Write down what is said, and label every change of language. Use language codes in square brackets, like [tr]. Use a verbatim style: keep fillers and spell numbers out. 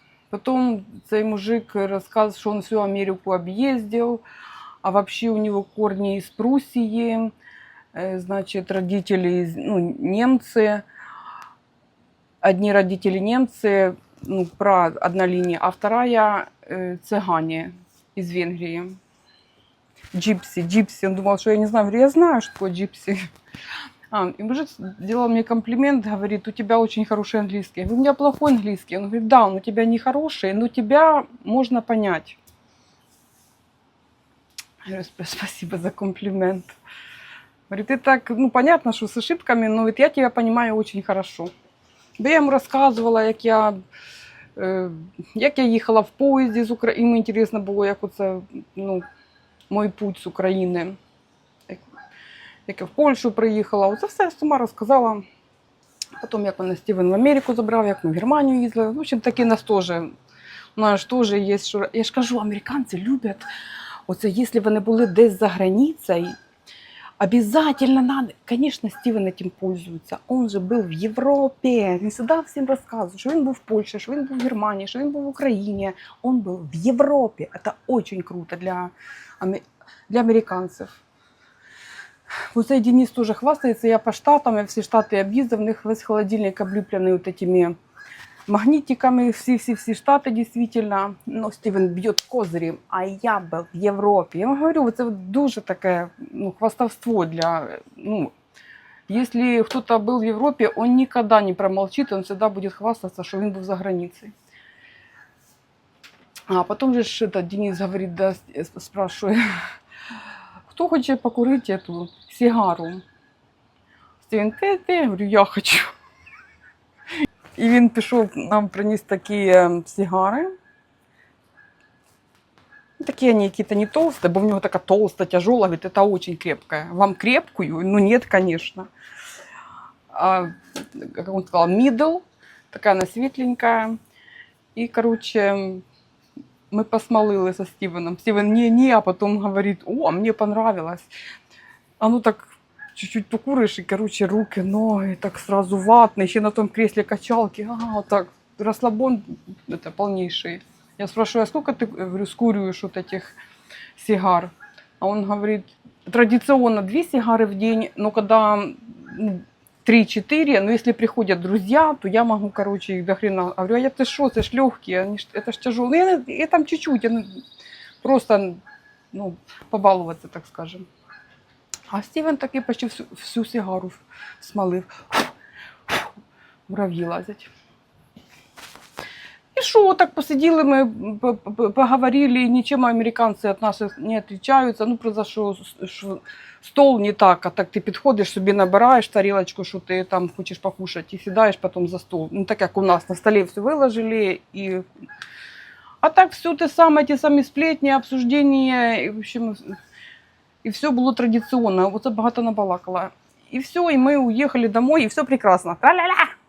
[uk] Потім цей мужик розказав, що він всю Америку об'їздив, а взагалі у нього корні із Прусії, значить, родители, ну, немці, одні родители немці, ну, про одна лінія, а вторая цигані із Венгрії. [ru] Джипси, джипси. Он думал, что я не знаю. Говорю, я знаю, что такое джипси. А, и мужик делал мне комплимент, говорит, у тебя очень хороший английский. Я говорю, у меня плохой английский. Он говорит, да, он у тебя не хороший, но тебя можно понять. Я говорю, спасибо за комплимент. Говорит, ты так, ну, понятно, что с ошибками, но ведь я тебя понимаю очень хорошо. Да я ему рассказывала, [uk] як я... Як я їхала в поїзді з України, йому інтересно було, як оце, ну, мій путь з України, як я в Польщу приїхала. Оце все я сама розказала. Потім, як мене Стівен в Америку забрав, як ми в Германію їздили. [ru] В общем, [uk] таки нас теж, у нас теж є, що... Я ж кажу, американці люблять, оце, якщо вони були десь за границею, [ru] обязательно надо. Конечно, Стивен этим пользуется. Он же был в Европе. Не всегда всем рассказывают, что он был в Польше, что он был в Германии, что он был в Украине. Он был в Европе. Это очень круто для, для американцев. Вот этот Денис тоже хвастается. Я по штатам, я все штаты объездил. У них весь холодильник облепленный вот этими магнитиками. Все-все-все штаты действительно. Но Стивен бьет козырем. А я был в Европе. Я вам говорю, это дуже такое, ну, хвастовство для... Ну, если кто-то был в Европе, он никогда не промолчит, он всегда будет хвастаться, что он был за границей. А потом же этот Денис говорит, да, спрашивает, кто хочет покурить эту сигару? Стивен, ты, ты? Я говорю, я хочу. [uk] І він пішов, нам приніс такі сигари. Такі вони якісь не толсті, бо в нього така толста, тяжела, говорить, це дуже крепка. Вам крепкую? Ну, ні, звісно. А, як він сказав, middle, така вона світленька. І, коротше, ми посмалили зі Стівеном. Стівен, ні, ні, а потім говорить, о, мені понравилось. [ru] А ну так, чуть-чуть покуришь, и, короче, руки, ноги, так сразу ватные, еще на том кресле качалки, ага, вот так, расслабон, это полнейший. Я спрашиваю, а сколько ты, говорю, скуриваешь вот этих сигар? А он говорит, традиционно две сигары в день, но когда три-четыре, но если приходят друзья, то я могу, короче, их до хрена. Говорю, а я, ты шо, это ж легкие, они ж, это ж тяжелые. Ну, я, я там чуть-чуть, я, ну, просто, ну, побаловаться, так скажем. [uk] А Стівен таки почти всю, всю сигару смалив. Мурав'ї лазять. І що, так посиділи ми, поговорили, нічим американці від нас не відрізняються. Ну, просто що, що стол не так, а так ти підходиш, собі набираєш тарілочку, що ти там хочеш покушати, і сідаєш потім за стол. Ну, так як у нас на столі все виложили. І... А так все те саме, ті самі сплетні, обсуждення, і, [ru] в общем... И все было традиционно. Вот это богато набалакало. И все, и мы уехали домой, и все прекрасно. Ла-ла-ла!